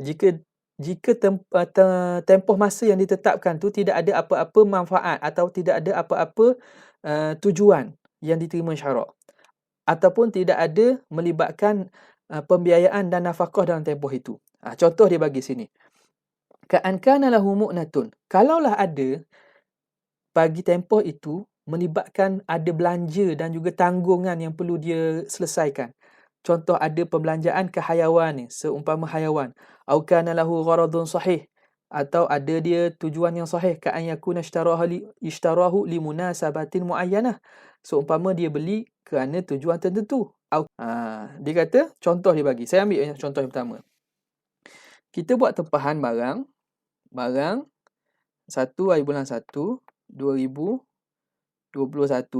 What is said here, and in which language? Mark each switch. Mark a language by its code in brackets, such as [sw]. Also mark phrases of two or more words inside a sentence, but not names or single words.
[ms] Jika tempoh masa yang ditetapkan tu tidak ada apa-apa manfaat atau tidak ada apa-apa tujuan yang diterima syarak, ataupun tidak ada melibatkan pembiayaan dan nafkah dalam tempoh itu. Contoh dia bagi sini. [ar] كأن كان له مؤنة. [ms] Kalaulah ada bagi tempoh itu melibatkan ada belanja dan juga tanggungan yang perlu dia selesaikan. Contoh ada perbelanjaan ke hayawan ni, seumpama hayawan. [ar] أو كان له غرض صحيح, [ms] atau ada dia tujuan yang sahih, [ar] كأن يكون اشتراه لمناسبة معينة. [ms] Seumpama dia beli kerana tujuan tertentu. Dia kata, contoh dia bagi. Saya ambil contoh yang pertama. Kita buat tempahan barang 1 hari bulan 1, 2021.